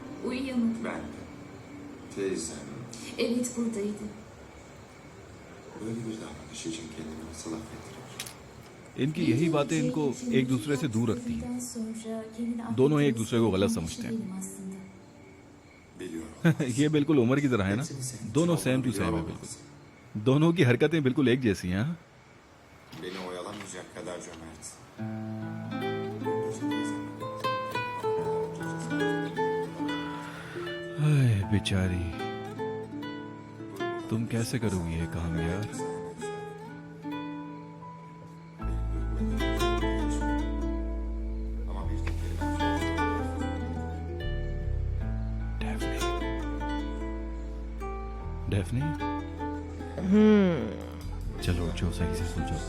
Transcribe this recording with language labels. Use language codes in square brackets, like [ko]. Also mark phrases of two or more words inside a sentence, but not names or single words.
[tr] Uyuyor mu? Ben de. Teyzem Evet buradaydı. böyle bir davranış için kendimi nasıl affettirir? [hi] इनकी यही बातें इनको एक दूसरे से दूर रखती हैं। दोनों एक दूसरे को गलत समझते हैं। ये बिल्कुल उमर की तरह है ना, दोनों [en] same to same [hi] है बिल्कुल। दोनों की हरकतें बिल्कुल एक जैसी हैं। हाँ? [tr] Beni oyalamayacak kadar cömert. [hi] हाय बेचारी, तुम कैसे करोगी ये काम यार? डेफनी, चलो उठो, सही से सो जाओ।